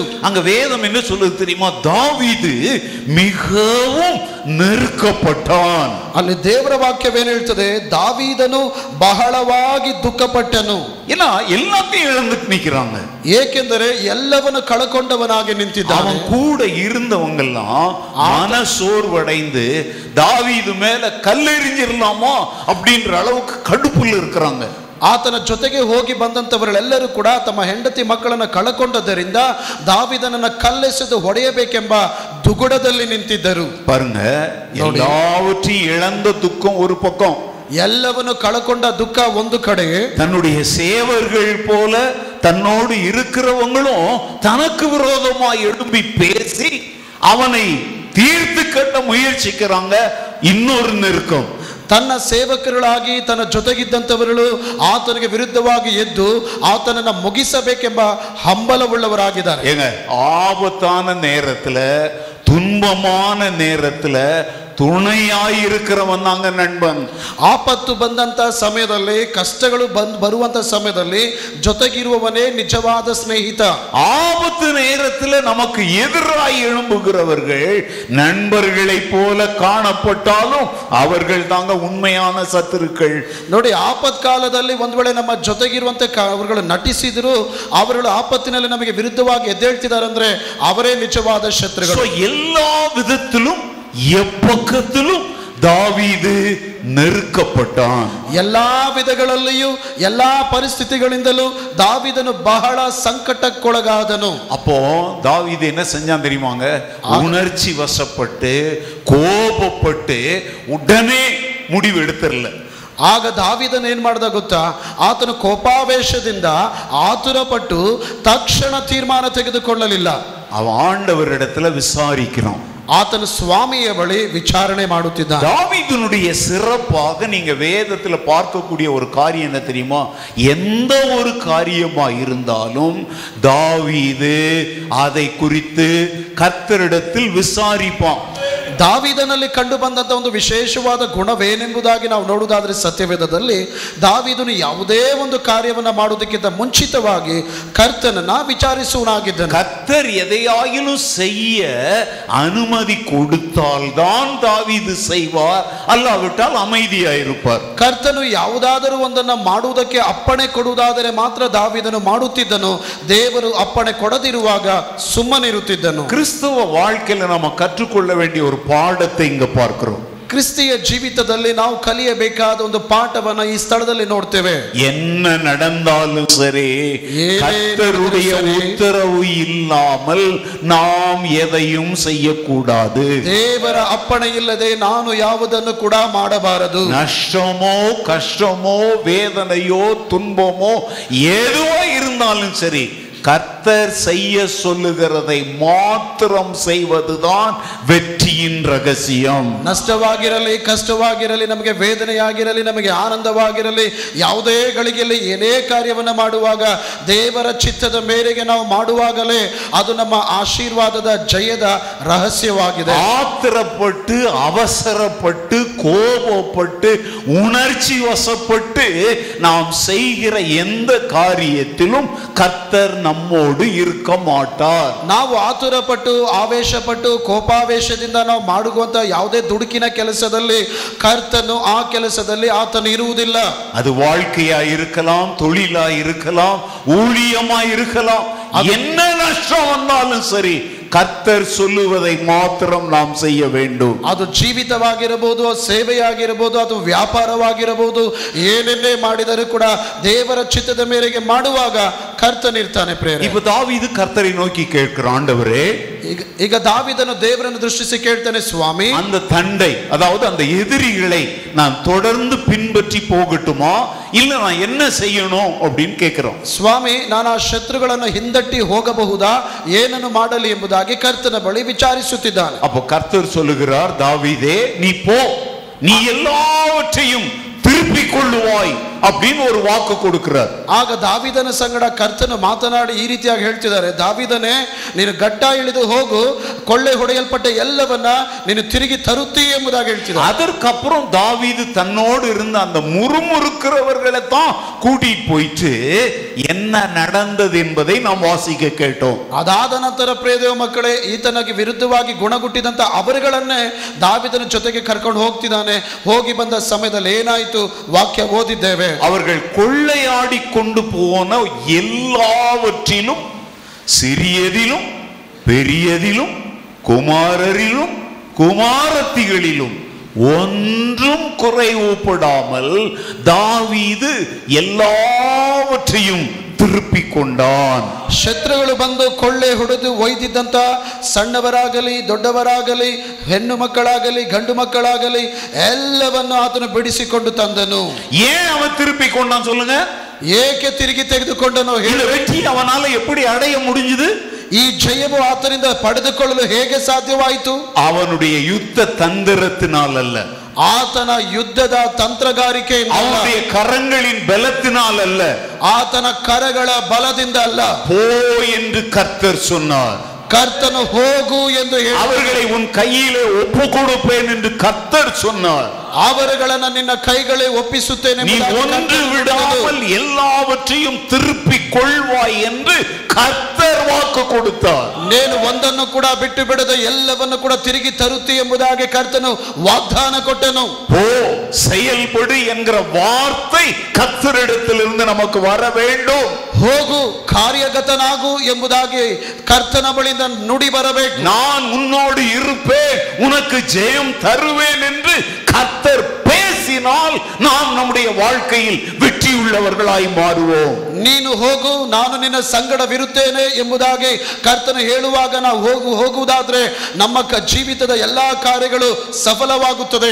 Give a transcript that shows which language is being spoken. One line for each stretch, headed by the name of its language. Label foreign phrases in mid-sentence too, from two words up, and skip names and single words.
Tamil: அங்க வேதம் என்ன சொல்லுது தெரியுமா? தாவீது மிகவும் நெருக்கப்பட்டான்.
Kannada: ಅಲ್ಲಿ ದೇವರ ವಾಕ್ಯವೇನು ಹೇಳ್ತದೆ? ದಾವೀದನು ಬಹಳವಾಗಿ ದುಃಖಪಟ್ಟನು.
Tamil: ஏன்னா எல்லாத்தையும் இழந்துட்டு நிக்கிறாங்க.
Kannada: ಏಕೆಂದರೆ ಎಲ್ಲವನ್ನು ಕಳಕೊಂಡವನಾಗಿ ನಿಂತಿದ್ದಾನೆ.
Tamil: அவன் கூட இருந்தவங்க எல்லாம் மனசோர்வடைந்து தாவீது மேல கல்லெறிஞ்சிரலாமா அப்படின்ற அளவுக்கு கடுப்புல இருக்கிறாங்க.
Kannada: ಆತನ ಜೊತೆಗೆ ಹೋಗಿ ಬಂದಂತವರೆಲ್ಲರೂ ಕೂಡ ತಮ್ಮ ಹೆಂಡತಿ ಮಕ್ಕಳನ್ನ ಕಳಕೊಂಡದರಿಂದ ದಾವೀದನನ್ನ ಕಲ್ಲೆಸೆದು ಹೊಡೆಯಬೇಕೆಂಬ ದುಗುಡದಲ್ಲಿ ನಿಂತಿದ್ದರು.
Tamil: பாருங்க, எல்லாவற்றையும் இழந்த துக்கம் ஒரு பக்கம்,
Kannada: ಎಲ್ಲವನ್ನು ಕಳಕೊಂಡ ದುಃಖ ಒಂದು ಕಡೆ,
Tamil: தன்னுடைய சேவர்கள் போல தன்னோடு இருக்கிறவங்களும் தனக்கு விரோதமாய் எழும்பி பேசி அவனை தீர்த்து கட்ட முயற்சிக்கிறாங்க. இன்னொரு நெருக்கம்,
Kannada: ತನ್ನ ಸೇವಕರುಗಳಾಗಿ ತನ್ನ ಜೊತೆಗಿದ್ದಂಥವರು ಆತನಿಗೆ ವಿರುದ್ಧವಾಗಿ ಎದ್ದು ಆತನನ್ನ ಮುಗಿಸಬೇಕೆಂಬ ಹಂಬಲವುಳ್ಳವರಾಗಿದ್ದಾರೆ.
Tamil: ஏங்க, ஆபத்தான நேரத்துல துன்பமான நேரத்துல துணையாயிருக்கிறவன் தாங்க நண்பன்.
Kannada: ಆಪತ್ತು ಬಂದಂತ ಸಮಯದಲ್ಲಿ, ಕಷ್ಟಗಳು ಬರುವಂತ ಸಮಯದಲ್ಲಿ ಜೊತೆಗಿರುವವನೇ ನಿಜವಾದ ಸ್ನೇಹಿತ.
Tamil: ஆபத்து நேரத்தில் நமக்கு எதிராய் எழும்புகிறவர்கள் நண்பர்களை போல காணப்பட்டாலும் அவர்கள் தாங்க உண்மையான சத்துருக்கள்.
Kannada: ನೋಡಿ, ಆಪತ್ ಕಾಲದಲ್ಲಿ ಒಂದ್ ವೇಳೆ ನಮ್ಮ ಜೊತೆಗಿರುವಂತೆ ಅವರುಗಳು ನಟಿಸಿದ್ರು, ಅವರುಗಳು ಆಪತ್ತಿನಲ್ಲಿ ನಮಗೆ ವಿರುದ್ಧವಾಗಿ ಎದ್ದೇಳ್ತಿದ್ದಾರೆ ಅಂದ್ರೆ ಅವರೇ ನಿಜವಾದ ಶತ್ರುಗಳು.
Tamil: எல்லா விதத்திலும் எப்பக்கத்திலும் தாவீது நெருக்கப்பட்டான்.
Kannada: ಎಲ್ಲಾ ವಿಧಗಳಲ್ಲಿಯೂ ಎಲ್ಲಾ ಪರಿಸ್ಥಿತಿಗಳಿಂದಲೂ ದಾವೀದನು ಬಹಳ ಸಂಕಟಕ್ಕೊಳಗಾದನು.
Tamil: அப்போ தாவீது என்ன செஞ்சான் தெரியுமாங்க? உணர்ச்சி வசப்பட்டு கோபப்பட்டு உடனே முடிவு எடுத்துறல.
Kannada: ಆಗ ದಾವೀದನು ಏನ್ ಮಾಡ್ದ ಗೊತ್ತಾ? ಆತನು ಕೋಪಾವೇಶದಿಂದ ಆತುರಪಟ್ಟು ತಕ್ಷಣ ತೀರ್ಮಾನ ತೆಗೆದುಕೊಳ್ಳಲಿಲ್ಲ.
Tamil: அவன் ஆண்டவரிடத்துல விசாரிக்கிறான்.
Kannada: ಆತನು ಸ್ವಾಮಿಯ ಬಳಿ ವಿಚಾರಣೆ ಮಾಡುತ್ತಿದ್ದಾನೆ.
Tamil: தாவீதுனுடைய சிறப்பாக நீங்க வேதத்துல பார்க்கக்கூடிய ஒரு காரியம் என்ன தெரியுமா? எந்த ஒரு காரியமா இருந்தாலும் தாவீது அதை குறித்து கர்த்தரிடத்தில் விசாரிப்பான்.
Kannada: ದಾವೀದನಲ್ಲಿ ಕಂಡು ಬಂದಂತ ಒಂದು ವಿಶೇಷವಾದ ಗುಣವೇನೆಂಬುದಾಗಿ ನಾವು ನೋಡುವುದಾದ್ರೆ ಸತ್ಯವೇದದಲ್ಲಿ ದಾವೀದನು ಯಾವುದೇ ಒಂದು ಕಾರ್ಯವನ್ನ ಮಾಡುವುದಕ್ಕಿಂತ ಮುಂಚಿತವಾಗಿ ಕರ್ತನನ್ನ ವಿಚಾರಿಸುವನಾಗಿದ್ದನು.
Tamil: கர்த்தர் எதையாயிலும் செய்ய அனுமதி கொடுத்தால்தான் தாவீது செய்வார், அல்லாவிட்டால் அமைதியாயிருப்பார்.
Kannada: ಕರ್ತನು ಯಾವುದಾದರೂ ಒಂದನ್ನ ಮಾಡುವುದಕ್ಕೆ ಅಪ್ಪಣೆ ಕೊಡುವುದಾದರೆ ಮಾತ್ರ ದಾವೀದನು ಮಾಡುತ್ತಿದ್ದನು. ದೇವರು ಅಪ್ಪಣೆ ಕೊಡದಿರುವಾಗ ಸುಮ್ಮನಿರುತ್ತಿದ್ದನು.
Tamil: கிறிஸ்தவ வாழ்க்கையில நம்ம கற்றுக்கொள்ள வேண்டிய ஒரு பாடத்தை இங்க பார்க்கிறோம்.
Kannada: ಕ್ರಿಸ್ತಿಯ ಜೀವಿತದಲ್ಲಿ ನಾವು ಕಲಿಯಬೇಕಾದ ಒಂದು ಪಾಠವನ್ನ ಈ ಸ್ಥಳದಲ್ಲಿ ನೋಡ್ತೇವೆ.
Tamil: என்ன நடந்தாலும் சரி, கர்த்தருடைய உத்தரவு இல்லாமல் நாம் எதையும் செய்யக்கூடாது.
Kannada: ದೇವರ ಅಪ್ಪಣೆ ಇಲ್ಲದೆ ನಾನು ಯಾವುದನ್ನು ಕೂಡ ಮಾಡಬಾರದು.
Tamil: நஷ்டமோ கஷ்டமோ வேதனையோ துன்பமோ எதுவோ இருந்தாலும் சரி, கர்த்தர் செய்ய சொல்லுகிறதை மாத்திரம் செய்வதுதான் வெற்றியின் ரகசியம்.
Kannada: ನಷ್ಟವಾಗಿರಲಿ ಕಷ್ಟವಾಗಿರಲಿ, ನಮಗೆ ವೇದನೆಯಾಗಿರಲಿ ನಮಗೆ ಆನಂದವಾಗಿರಲಿ, ಯಾವುದೇ ಗಳಿಗೆಯಲ್ಲಿ ಏನೇ ಕಾರ್ಯವನ್ನು ಮಾಡುವಾಗ ದೇವರ ಚಿತ್ತದ ಮೇರೆಗೆ ನಾವು ಮಾಡುವಾಗಲೇ ಅದು ನಮ್ಮ ಆಶೀರ್ವಾದದ ಜಯದ ರಹಸ್ಯವಾಗಿದೆ.
Tamil: ஆத்திரப்பட்டு அவசரப்பட்டு கோபப்பட்டு உணர்ச்சி வசப்பட்டு நாம் செய்கிற எந்த காரியத்திலும் கர்த்தர் நம்மோடு இருக்க மாட்டார்.
Kannada: ನಾವು ಆತುರಪಟ್ಟು ಆವೇಶಪಟ್ಟು ಕೋಪಾವೇಶದಿಂದ ನಾವು ಮಾಡುವಂತ ಯಾವುದೇ ದುಡುಕಿನ ಕೆಲಸದಲ್ಲಿ ಕರ್ತನು ಆ ಕೆಲಸದಲ್ಲಿ ಆತನು ಇರುವುದಿಲ್ಲ.
Tamil: அது வாழ்க்கையா இருக்கலாம், தொழிலா இருக்கலாம், ஊழியமா இருக்கலாம், என்ன நஷ்டம் வந்தாலும் சரி கர்த்தர் சொல்லுவதை மாத்திரம் நாம் செய்ய வேண்டும்.
Kannada: ಅದು ಜೀವಿತವಾಗಿರಬಹುದು, ಸೇವೆಯಾಗಿರಬಹುದು, ಅದು ವ್ಯಾಪಾರವಾಗಿರಬಹುದು, ಏನೆನ್ನೇ ಮಾಡಿದರೂ ಕೂಡ ದೇವರ ಚಿತ್ತದ ಮೇರೆಗೆ ಮಾಡುವಾಗ ಕರ್ತನಿರ್ತಾನೆ.
Tamil: இப்ப தாவீது கர்த்தரை நோக்கி கேட்கிறான், ஆண்டவரே,
Kannada: ಈಗ ದಾವೀದನು ದೇವರನ್ನು ದೃಷ್ಟಿಸಿ ಕೇಳ್ತಾನೆ, ಸ್ವಾಮಿ,
Tamil: அந்த தண்டை, அதாவது அந்த எதிரிகளை நான் தொடர்ந்து பின்பற்றி போகட்டுமா, இல்ல நான் என்ன செய்யணும் அப்படின்னு கேட்கிறோம்.
Kannada: ಸ್ವಾಮಿ, ನಾನು ಆ ಶತ್ರುಗಳನ್ನು ಹಿಂದಟ್ಟಿ ಹೋಗಬಹುದಾ, ಏನನ್ನು ಮಾಡಲಿ ಎಂಬುದಾಗಿ ಕರ್ತನ ಬಳಿ ವಿಚಾರಿಸುತ್ತಿದ್ದಾನೆ.
Tamil: அப்போ கர்த்தர் சொல்லுகிறார், தாவீதே நீ போ, நீ எல்லாவற்றையும் திருப்பிக் கொள்ளுவாய் அப்படின்னு ஒரு வாக்கு கொடுக்கிறார்.
Kannada: ಆಗ ದಾವೀದನ ಸಂಗಡ ಕರ್ತನು ಮಾತನಾಡಿ ಈ ರೀತಿಯಾಗಿ ಹೇಳ್ತಿದ್ದಾರೆ, ದಾವೀದನೇ, ನೀನು ಗಡ್ಡ ಇಳಿದು ಹೋಗು, ಕೊಳ್ಳೆ ಹೊಡೆಯಲ್ಪಟ್ಟ ಎಲ್ಲವನ್ನ ನೀನು ತಿರುಗಿ ತರುತ್ತೀ ಎಂಬುದಾಗಿ ಹೇಳ್ತಿದ್ದಾರೆ.
Tamil: அதற்கப்புறம் தாவீது தன்னோடு இருந்த அந்த முறுமுறுக்கிறவர்களை தான் கூட்டிட்டு போயிட்டு என்ன நடந்தது என்பதை நாம் வாசிக்க கேட்டோம்.
Kannada: ಅದಾದ ನಂತರ ಪ್ರಿಯದೇವ ಮಕ್ಕಳೇ, ಈತನಿಗೆ ವಿರುದ್ಧವಾಗಿ ಗುಣಗುಟ್ಟಿದಂತ ಅವರುಗಳನ್ನೇ ದಾವೀದನ ಜೊತೆಗೆ ಕರ್ಕೊಂಡು ಹೋಗ್ತಿದ್ದಾನೆ. ಹೋಗಿ ಬಂದ ಸಮಯದಲ್ಲಿ ಏನಾಯಿತು ವಾಕ್ಯ ಓದಿದ್ದೇವೆ.
Tamil: அவர்கள் கொள்ளையாடி கொண்டு போன எல்லாவற்றிலும், சிறியதிலும் பெரியதிலும், குமாரரிலும் குமாரத்திகளிலும் ஒன்றும் குறைவுபடாமல் தாவீது எல்லாவற்றையும் திருப்பிக் கொண்டான்.
Kannada: ಶತ್ರುಗಳು ಬಂದು ಕೊಳ್ಳೆ ಹೊಡೆದು ಒಯ್ದಿದ್ದಂತ ಸಣ್ಣವರಾಗಲಿ ದೊಡ್ಡವರಾಗಲಿ, ಹೆಣ್ಣು ಮಕ್ಕಳಾಗಲಿ ಗಂಡು ಮಕ್ಕಳಾಗಲಿ ಎಲ್ಲವನ್ನು ಆತನು ಬಿಡಿಸಿಕೊಂಡು ತಂದನು.
Tamil: ஏன் அவன் திருப்பிக் கொண்டான் சொல்லுங்க?
Kannada: ಏಕೆ ತಿರುಗಿ ತೆಗೆದುಕೊಂಡನು?
Tamil: இந்த வெற்றி அவனால எப்படி அடைய முடிஞ்சது?
Kannada: ಈ ಜಯವು ಆತನಿಂದ ಪಡೆದುಕೊಳ್ಳಲು ಹೇಗೆ ಸಾಧ್ಯವಾಯಿತು?
Tamil: அவனுடைய யுத்த தந்திரத்தினால் அல்ல,
Kannada: ಆತನ ಯುದ್ಧದ ತಂತ್ರಗಾರಿಕೆಯಿಂದ,
Tamil: அவனுடைய கரங்களின் பலத்தினால் அல்ல,
Kannada: ಆತನ ಕರಗಳ ಬಲದಿಂದ ಅಲ್ಲ.
Tamil: போ என்று கர்த்தர் சொன்னார்.
Kannada: ಕರ್ತನು ಹೋಗು ಎಂದು ಹೇಳಿ,
Tamil: அவர்களை உன் கையிலே ஒப்பு கொடுப்பேன் என்று கர்த்தர் சொன்னார்.
Kannada: ಅವರುಗಳನ್ನು ನಿನ್ನ ಕೈಗಳೇ ಒಪ್ಪಿಸುತ್ತೇನೆ,
Tamil: நீ ஒன்று விடாமல் எல்லாவற்றையும் திருப்பிக் கொள்வாய் என்று கர்த்தர் வாக்கு கொடுத்தார்.
Kannada: ನೇನು ಒಂದನ್ನು ಕೂಡ ಬಿಟ್ಟು ಬಿಡದೆ ಎಲ್ಲವನ್ನು ಕೂಡ ತಿರುಗಿ ತರುತ್ತಿ ಎಂಬುದಾಗಿ ಕರ್ತನು ವಾಗ್ದಾನ ಕೊಟ್ಟನು.
Tamil: போ, செயல்படு என்கிற வார்த்தை கர்த்தரிடத்திலிருந்து நமக்கு வர வேண்டும்.
Kannada: ಹೋಗು, ಕಾರ್ಯಗತನಾಗು ಎಂಬುದಾಗಿ ಕರ್ತನ ಬಳಿಯಿಂದ ನುಡಿ ಬರಬೇಕು.
Tamil: நான் உன்னோடு இருப்பேன், உனக்கு ஜெயம் தருவேன் என்று கர்த்தர் பேசினால் நாம் நம்முடைய வாழ்க்கையில் வெற்றி உள்ளவர்களாய் மாறுவோம்.
Kannada: ನೀನು ಹೋಗು, ನಾನು ನಿನ್ನ ಸಂಗಡವಿರುತ್ತೇನೆ ಎಂಬುದಾಗಿ ಕರ್ತನು ಹೇಳುವಾಗ ನಾವು ಹೋಗುವುದಾದ್ರೆ ನಮ್ಮ ಜೀವಿತದ ಎಲ್ಲಾ ಕಾರ್ಯಗಳು ಸಫಲವಾಗುತ್ತದೆ.